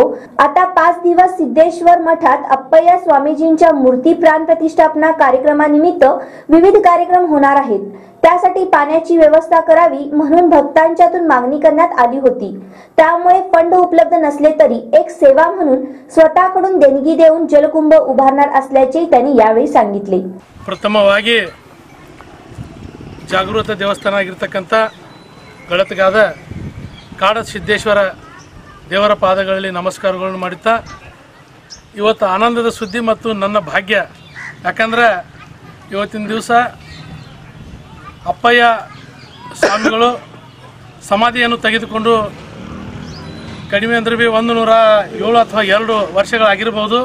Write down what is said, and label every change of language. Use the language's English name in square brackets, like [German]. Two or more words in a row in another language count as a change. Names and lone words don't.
[Marathi] आता 5 दिवस सिद्धेश्वर मठात अप्पय्या स्वामीजींच्या मूर्ती प्राण प्रतिष्ठापना कार्यक्रमानिमित्त विविध कार्यक्रम होणार आहेत, त्यासाठी पाण्याची व्यवस्था करावी म्हणून भक्तांच्यातून मागणी करण्यात आली होती। त्यामुळे फंड उपलब्ध नसले तरी एक सेवा म्हणून स्वतःकडून देणगी देऊन जलकुंभ उभारणार असल्याचे त्यांनी यावेळी सांगितले। [Kannada] ಪ್ರಥಮವಾಗಿ ಜಾಗೃತ ದೇವಸ್ಥಾನ ಆಗಿರತಕ್ಕಂತ ಗಳದಗಾದ ಕಾಡ ಸಿದ್ದೇಶ್ವರ ದೇವರ ಪಾದಗಳಲ್ಲಿ ನಮಸ್ಕಾರಗಳನ್ನು ಮಾಡುತ್ತಾ ಇವತ್ತು ಆನಂದದ ಸುದ್ದಿ ಮತ್ತು ನನ್ನ ಭಾಗ್ಯ, ಯಾಕಂದ್ರೆ ಇವತ್ತಿನ ದಿವಸ ಅಪ್ಪಯ್ಯ ಸ್ವಾಮಿಗಳು ಸಮಾಧಿಯನ್ನು ತೆಗೆದುಕೊಂಡು ಕಡಿಮೆ ಅಂದ್ರೆ 107 ಅಥವಾ 2 ವರ್ಷಗಳಾಗಿರಬಹುದು।